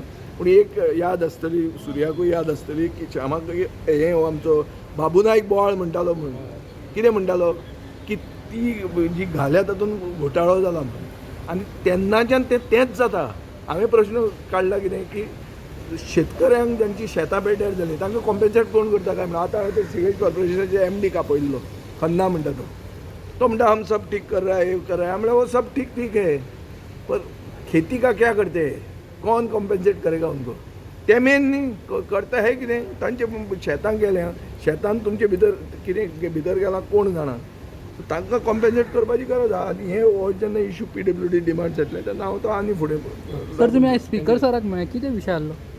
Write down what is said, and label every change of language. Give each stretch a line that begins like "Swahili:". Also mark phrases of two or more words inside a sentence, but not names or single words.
Konkani: पूण एक याद आसतली सुर्याकूय याद आसतली की श्यामाक हें हो आमचो बाबू नायक बोवाळ म्हणटालो म्हणून कितें म्हणटालो की ती जी घाल्या तातूंत घोटाळो जाला म्हणून. आनी तेन्नाच्यान तेंच जाता. हांवें प्रश्न काडला कितें की शेतकऱ्यांक जांची शेतां पेड्ड्यार जालीं तांकां कॉम्पेन्सेट कोण करता काय म्हणून. आतां हांवें ते सिवेज कॉर्पोरेशनाचे MD आपयल्लो खन्ना म्हणटा तो म्हणटा
Hindi: हम सब ठीक कर रहा है ये कर रहा है.
Konkani: हांवें म्हणलें
Hindi: वो सब ठीक ठीक है पर खेती का क्या करते हैं कौन कॉम्पेन्सेट करेगा उनको ते मेन न्ही करता है
Konkani: कितें तांचे शेतांक गेल्या शेतान तुमचे भितर कितें भितर गेलां कोण जाणा. तांकां कॉम्पेन्सेट करपाची गरज आहा. आनी हे हो जेन्ना इशू PWD डिमांड जातले तेन्ना हांव तो आनी फुडें सर तुमी आयज स्पीकर सराक मेळ्ळे कितें विशय आहलो?